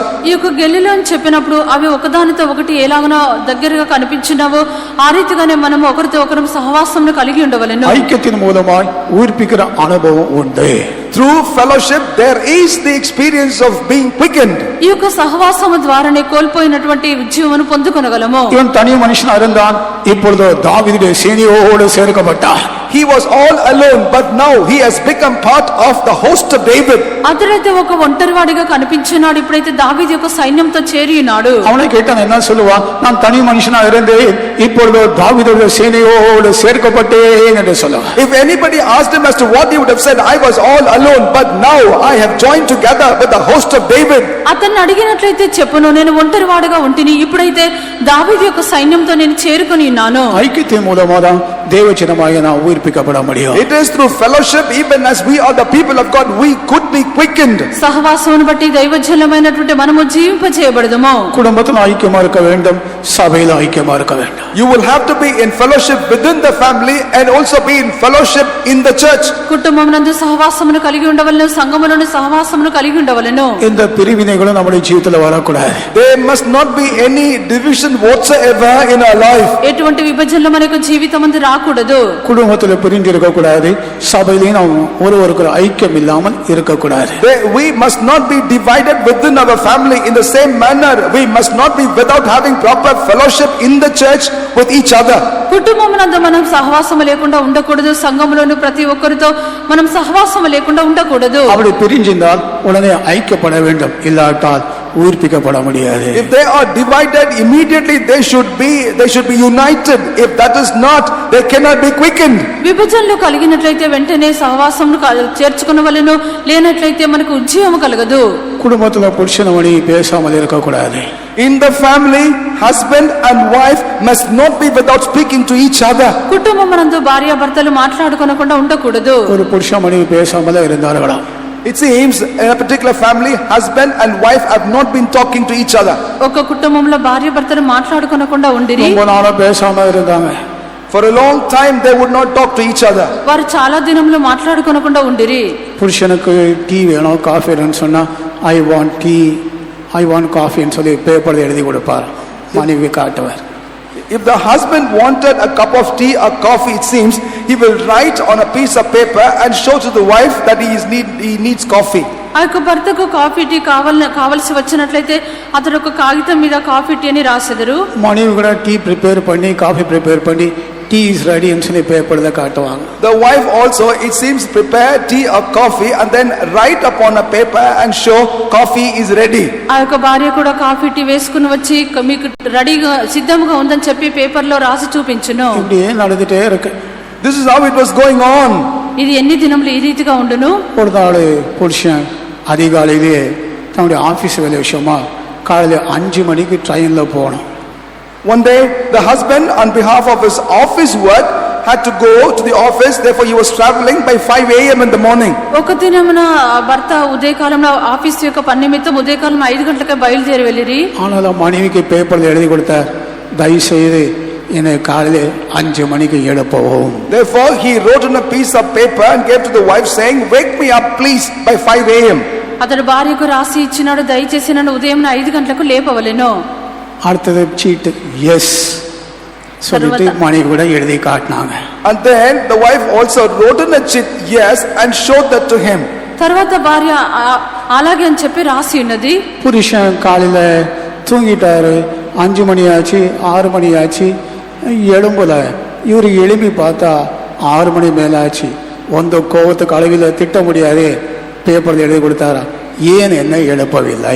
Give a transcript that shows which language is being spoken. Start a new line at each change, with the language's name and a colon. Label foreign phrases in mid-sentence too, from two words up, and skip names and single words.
Telugu: ఈ యొక్క గెలలు అని చెప్పినప్పుడు అవి ఒకదానితో ఒకటి ఎలాగనో దగ్గరగా కనిపించినావో ఆ రీతిగానే మనం ఒకరితో ఒకరు సహవాసమును కలిగి ఉండవలెను.
Tamil: ஐக்கியத்தின் மூலமாய் உயிர்ப்பிக்கிற அனுபவம் உண்டு.
English: Through fellowship there is the experience of being quickened.
Telugu: ఈ యొక్క సహవాసము ద్వారానే కోల్పోయినటువంటి ఉజ్జీవమును పొందుకొనగలము.
Tamil: இவன் தனி மனுஷனா இருந்தான், இப்பொழுது தாவீதுடைய சேனையோடு சேர்க்கப்பட்டான்.
English: He was all alone, but now he has become part of the host of David.
Telugu: అతడైతే ఒక ఒంటరివాడిగా కనిపించినాడు, ఇప్పుడైతే దావీదు యొక్క సైన్యంతో చేరి ఉన్నాడు.
Tamil: அவனை கேட்டான், என்ன சொல்லுவான்? நான் தனி மனுஷனா இருந்தேன், இப்பொழுது தாவீதுடைய சேனையோடு சேர்க்கப்பட்டேன் என்று சொல்லுவான்.
English: If anybody asked him as to what, he would have said, I was all alone, but now I have joined together with the host of David.
Telugu: అతన్ని అడిగినట్లయితే చెప్పును, నేను ఒంటరివాడిగా ఉంటిని, ఇప్పుడైతే దావీదు యొక్క సైన్యంతో నేను చేరుకొని ఉన్నాను.
Tamil: ஐக்கியத்தின் மூலமாக தேவஜனமாகிய நாம் உயிர்ப்பிக்கப்பட முடியும்.
English: It is through fellowship, even as we are the people of God, we could be quickened.
Telugu: సహవాసమును బట్టి దైవజనమైనటువంటి మనము జీవింపజేయబడదుము.
Tamil: குடும்பத்தில் ஐக்கியமா இருக்க வேண்டும், சபையில் ஐக்கியமா இருக்க வேண்டும்.
English: You will have to be in fellowship within the family and also be in fellowship in the church.
Telugu: కుటుంబమునందు సహవాసమును కలిగి ఉండవలెను, సంఘములోని సహవాసమును కలిగి ఉండవలెను.
Tamil: இந்த பிரிவினைகளும் நம்முடைய ஜீவிதத்தில் வரக்கூடாது.
English: There must not be any division whatsoever in our life.
Telugu: ఎటువంటి విభజనలు మనకు జీవితమందు రాకూడదు.
Tamil: குடும்பத்தில் பிரிந்து இருக்கக்கூடாது, சபையிலையும் நாம் ஒருவருக்கு ஐக்கியம் இல்லாமல் இருக்கக்கூடாது.
English: We must not be divided within our family. In the same manner, we must not be without having proper fellowship in the church with each other.
Telugu: కుటుంబమునందు మనం సహవాసము లేకుండా ఉండకూడదు, సంఘములోని ప్రతి ఒక్కరితో మనం సహవాసము లేకుండా ఉండకూడదు.
Tamil: அப்படி பிரிஞ்சிருந்தால் உடனே ஐக்கியப்பட வேண்டும், இல்லாட்டால் உயிர்ப்பிக்கப்பட முடியாது.
English: If they are divided, immediately they should be united. If that is not, they cannot be quickened.
Telugu: విభజనలు కలిగినట్లయితే వెంటనే సహవాసమును చేర్చుకొనవలెను, లేనట్లయితే మనకు ఉజ్జీవము కలగదు.
Tamil: குடும்பத்தில் புருஷன் மணி பேசாமல் இருக்கக்கூடாது.
English: In the family, husband and wife must not be without speaking to each other.
Telugu: కుటుంబమునందు భార్యాభర్తలు మాట్లాడుకొనకుండా ఉండకూడదు.
Tamil: ஒரு புருஷன் மணி பேசாமல் இருந்தார்களாம்.
English: It seems in a particular family, husband and wife have not been talking to each other.
Telugu: ఒక కుటుంబంలో భార్యాభర్తలు మాట్లాడుకొనకుండా ఉండిరి.
Tamil: ரொம்ப நாளா பேசாம இருந்தாங்க.
English: For a long time they would not talk to each other.
Telugu: వారు చాలా దినములు మాట్లాడుకొనకుండా ఉండిరి.
Tamil: புருஷனுக்கு டீ வேணும், காஃபி வேணும்னு சொன்னா
English: I want tea, I want coffee
Tamil: சொல்லி பேப்பரில் எழுதி கொடுப்பார், மனைவி காட்டுவார்.
English: If the husband wanted a cup of tea or coffee, it seems he will write on a piece of paper and show to the wife that he needs coffee.
Telugu: ఆ యొక్క భర్తకు కాఫీ టీ కావలసి వచ్చినట్లయితే అతడు ఒక కాగితం మీద కాఫీ టీ అని రాసెదరు.
Tamil: மனைவி கூட
English: tea prepare
Tamil: பண்ணி
English: coffee prepare
Tamil: பண்ணி
English: tea is ready
Tamil: சொல்லி பேப்பரில் காட்டுவாங்க.
English: The wife also, it seems, prepare tea or coffee and then write upon a paper and show coffee is ready.
Telugu: ఆ యొక్క భార్య కూడా కాఫీ టీ వేసుకుని వచ్చి మీకు రెడీగా సిద్ధంగా ఉందని చెప్పి పేపర్లో రాసి చూపించును.
Tamil: இப்படியே நடந்துட்டே இருக்கு.
English: This is how it was going on.
Telugu: ఇది ఎన్ని దినములు ఈ రీతిగా ఉండును.
Tamil: ஒரு நாள் புருஷன் அதிகாலையிலேயே தன்னுடைய ஆபீஸ் வேலை விஷயமா காலையில் 5 மணிக்கு ட்ரெயினில் போகணும்.
English: One day, the husband, on behalf of his office work, had to go to the office. Therefore, he was traveling by 5 a.m. in the morning.
Telugu: ఒక దినమున భర్త ఉదయకాలంలో ఆఫీస్ యొక్క పని నిమిత్తం ఉదయకాలం 5 గంటలకే బయలుదేరి వెళ్ళిరి.
Tamil: ஆனாலும் மனைவிக்கு பேப்பரில் எழுதி கொடுத்தார், தயவு செய்து என்னை காலையில் 5 மணிக்கு எழுப்பவும்.
English: Therefore, he wrote on a piece of paper and gave to the wife saying, "Wake me up, please, by 5 a.m."
Telugu: అతడు భార్యకు రాసి ఇచ్చినాడు, దయచేసి నన్ను ఉదయం 5 గంటలకు లేపవలెను.
Tamil: அடுத்தது சீட்டு எஸ் சொல்லிட்டு மணி கூட எழுதி காட்டினாங்க.
English: And then the wife also wrote in a chit yes and showed that to him.
Telugu: తర్వాత భార్య అలాగే అని చెప్పి రాసి ఉన్నది.
Tamil: புருஷன் காலையில தூங்கிட்டாரு, 5 மணி ஆச்சு, 6 மணி ஆச்சு, எழும்புல. இவரு எழுப்பி பார்த்தா 6 மணி மேலாச்சு. ஒந்த கோவத்துக்கு அளவில் திட்ட முடியாது, பேப்பரில் எழுதி கொடுத்தாரா, ஏன் என்ன எழுப்பவில்லை.